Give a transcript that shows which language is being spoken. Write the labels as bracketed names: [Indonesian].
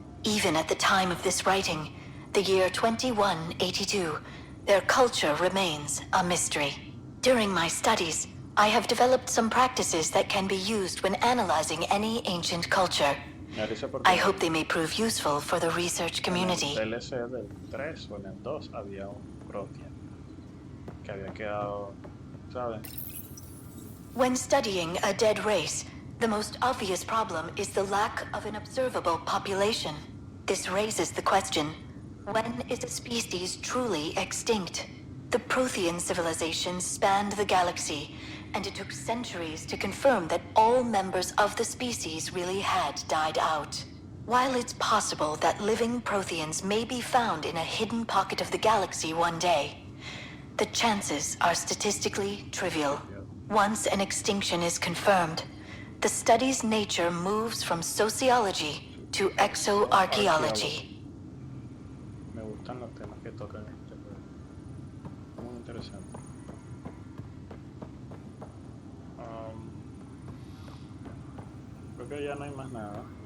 [English] Even at the time of this writing, the year 2182, their culture remains a mystery. During my studies, I have developed some practices that can be used when analyzing any ancient culture. I hope they may prove useful for the research community. [Spanish] En el DLC del 3 o en el 2 había un Prothean que había quedado, ¿sabes? [English] When studying a dead race, the most obvious problem is the lack of an observable population. This raises the question, when is a species truly extinct? The Prothean civilization spanned the galaxy, and it took centuries to confirm that all members of the species really had died out. While it's possible that living Protheans may be found in a hidden pocket of the galaxy one day, the chances are statistically trivial. Once an extinction is confirmed, the study's nature moves from sociology to exoarchaeology. [Spanish] Me gustan los temas que tocan en este juego. Muy interesante. Creo que ya no hay más nada.